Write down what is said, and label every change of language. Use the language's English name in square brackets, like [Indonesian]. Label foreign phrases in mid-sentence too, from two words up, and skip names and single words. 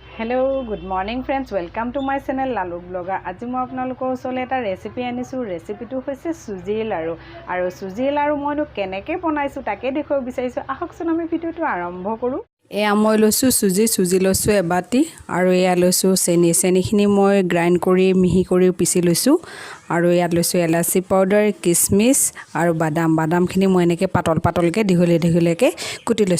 [English] Hello good morning friends welcome to my channel Lalu Blogger. [Hindi] आज मैं [Assamese] आपनालोকৰ ওচৰলৈ এটা ৰেচিপি আনিছো। ৰেচিপিটো হৈছে সুজি লাৰু আৰু সুজি লাৰু মইনো কেনেকৈ বনাইছো তাকে দেখুৱাব বিচাৰিছো। আহকচোন আমি ভিডিওটো আৰম্ভ কৰো। এয়া মই লৈছো সুজি লৈছো এবাটি আৰু এয়া লৈছো চেনিখিনি মই গ্ৰাইণ্ড কৰি মিহি কৰি পিছি লৈছো আৰু ইয়াত লৈছো এলাচি পাউডাৰ কিচমিচ আৰু বাদামখিনি মই এনেকৈ পাতলকৈ দীঘলীয়াকৈ কুটি লৈছো।